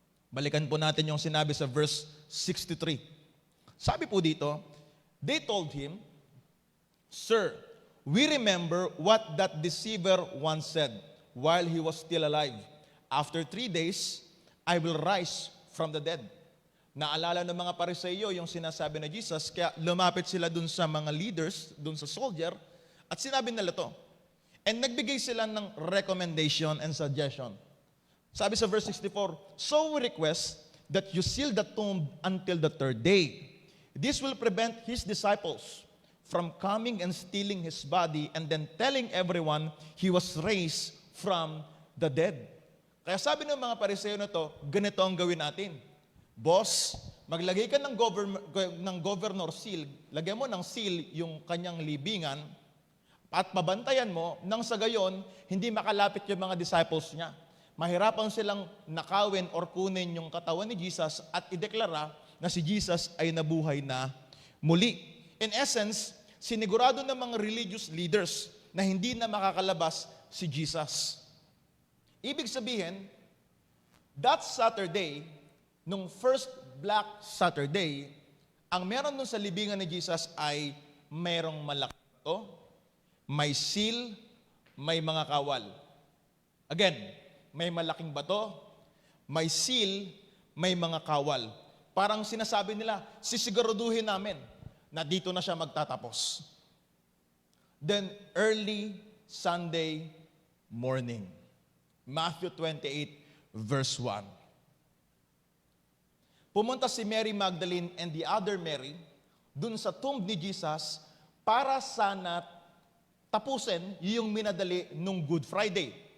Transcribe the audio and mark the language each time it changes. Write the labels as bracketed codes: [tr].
[tl] Balikan po natin yung sinabi sa verse 63. Sabi po dito, [en] they told him, Sir, we remember what that deceiver once said while he was still alive. After 3 days, I will rise from the dead. [tl] Naalala ng mga Pariseo yung sinasabi na Jesus, kaya lumapit sila dun sa mga leaders, dun sa soldier, at sinabi nila to. [en] And [tl] nagbigay sila ng [en] recommendation and suggestion. [tl] Sabi sa [en] verse 64, so we request that you seal the tomb until the 3rd day. This will prevent his disciples from coming and stealing his body and then telling everyone he was raised from the dead. [tl] Kaya sabi ng mga Pariseo na to, ganito ang gawin natin. Boss, maglagay ka ng governor seal, lagyan mo ng seal yung kanyang libingan, at mabantayan mo, nang sa gayon, hindi makalapit yung mga disciples niya. Mahirapan silang nakawin or kunin yung katawan ni Jesus at ideklara na si Jesus ay nabuhay na muli. [en] In essence, [tl] sinigurado ng mga religious leaders na hindi na makakalabas si Jesus. Ibig sabihin, [en] that Saturday, [tl] nung first Black Saturday, ang meron nun sa libingan ni Jesus ay merong malaki bato, may seal, may mga kawal. Again, may malaking bato, may seal, may mga kawal. Parang sinasabi nila, sisiguraduhin namin na dito na siya magtatapos. [en] Then, early Sunday morning. Matthew 28, verse 1. [tl] Pumunta si Mary Magdalene and the other Mary dun sa tomb ni Jesus para sana tapusin yung minadali nung Good Friday.